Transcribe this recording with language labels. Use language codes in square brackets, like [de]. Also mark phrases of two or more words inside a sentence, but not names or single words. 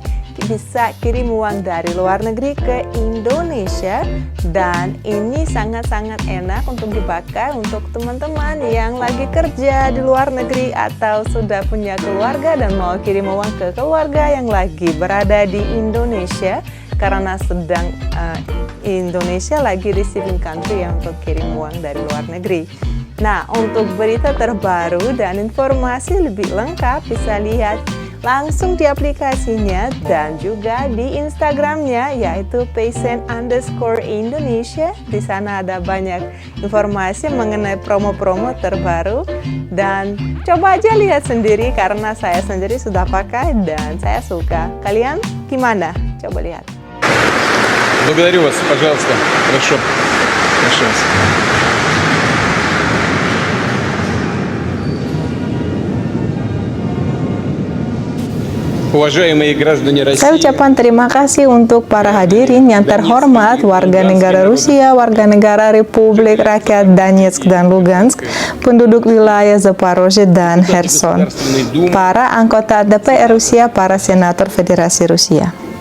[id] Bisa kirim uang dari luar negeri ke Indonesia, dan ini sangat-sangat enak untuk dipakai untuk teman-teman yang lagi kerja di luar negeri atau sudah punya keluarga dan mau kirim uang ke keluarga yang lagi berada di Indonesia, karena sedang Indonesia lagi [en] receiving country [id] yang untuk kirim uang dari luar negeri. Nah, untuk berita terbaru dan informasi lebih lengkap bisa lihat langsung di aplikasinya dan juga di Instagramnya, yaitu Paysen_Indonesia. Di sana ada banyak informasi mengenai promo-promo terbaru dan coba aja lihat sendiri karena saya sendiri sudah pakai dan saya suka. Kalian gimana? Coba lihat. [ru] Благодарю вас, пожалуйста. Хорошо. Прошу вас. [id] Saya ucapkan terima kasih untuk para hadirin yang terhormat, warga negara Rusia, warga negara Republik Rakyat Donetsk dan Lugansk, penduduk wilayah Zaporozhye dan Kherson, para anggota DPR Rusia, para senator Federasi Rusia.